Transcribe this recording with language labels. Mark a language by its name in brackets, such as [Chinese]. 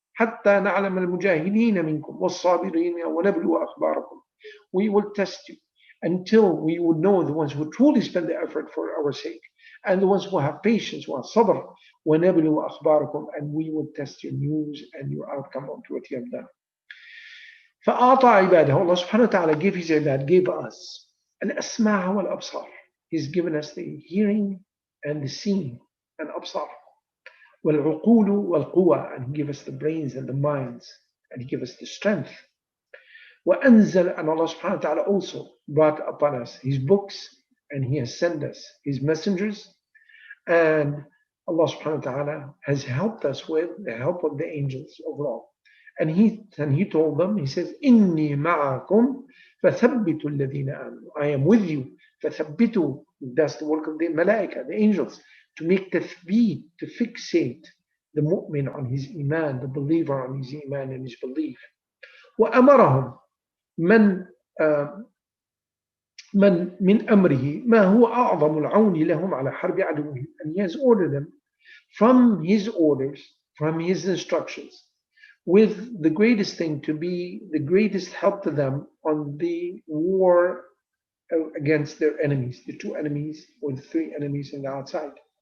[Arabic] حتى نعلم المجاهدين منكم والصابرين ونبلو أخباركم. [English] We will test you until we would know the ones who truly spend the effort for our sake, and the ones who have patience, who have sabr, [Arabic] وَنَبْلُوَ أَخْبَارَكُمْ, [English] and we will test your news and your outcome of what you have done. [Arabic] فأعطى عباده, [English] Allah subhanahu wa ta'ala gave his ibad, gave us [Arabic] al-asma' wal-absar. [English] He's given us the hearing and the seeing and absar. [Arabic] وَالْعُقُولُ وَالْقُوَى, [English] and he gave us the brains and the minds, and he gave us the strength. وَأَنزَلَ, and Allah subhanahu wa ta'ala also brought upon us his books, and he has sent us his messengers, and Allah subhanahu wa ta'ala has helped us with the help of the angels overall. And he told them, he says, [Arabic] إِنِّي مَعَكُمْ فَثَبِّتُوا الَّذِينَ آمَنُوا. [English] I am with you. فَثَبِّتُوا, that's the work of the malaika, the angels, to make tathbeet, to fixate the mu'min on his iman, the believer on his iman and his belief. [Arabic] وَأَمَرَهُمْ من من أمره ما هو أعظم العون لهم على حرب عدوهم. [English] And he has ordered them from his orders, from his instructions, with the greatest thing to be the greatest help to them on the war against their enemies, the two enemies or the three enemies on the outside.